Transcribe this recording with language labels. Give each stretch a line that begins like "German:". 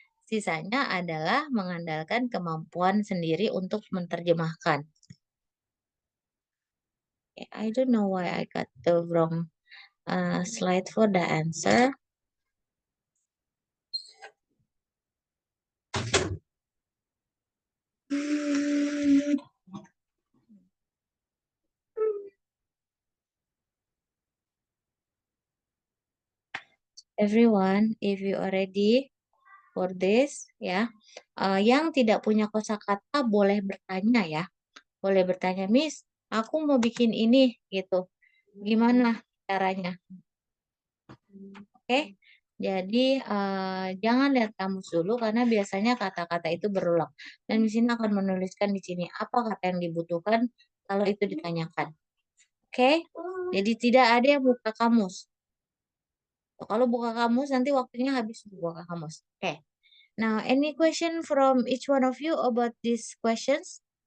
Indonesian: Sisanya adalah mengandalkan kemampuan sendiri untuk menerjemahkan.
English: Okay, I don't know why I got the wrong slide for the answer. Everyone, if you are ready for this,
Indonesian: ya, yang tidak punya kosakata boleh bertanya ya, boleh bertanya, Miss, aku mau bikin ini gitu, gimana caranya? Oke, jadi jangan lihat kamus dulu karena biasanya kata-kata itu berulang. Dan di sini akan menuliskan di sini apa kata yang dibutuhkan kalau itu ditanyakan. Oke, jadi tidak ada yang buka kamus. Kalau buka kamus nanti waktunya habis buka kamus. Oke.
English: Now, any question from each one of you about these questions?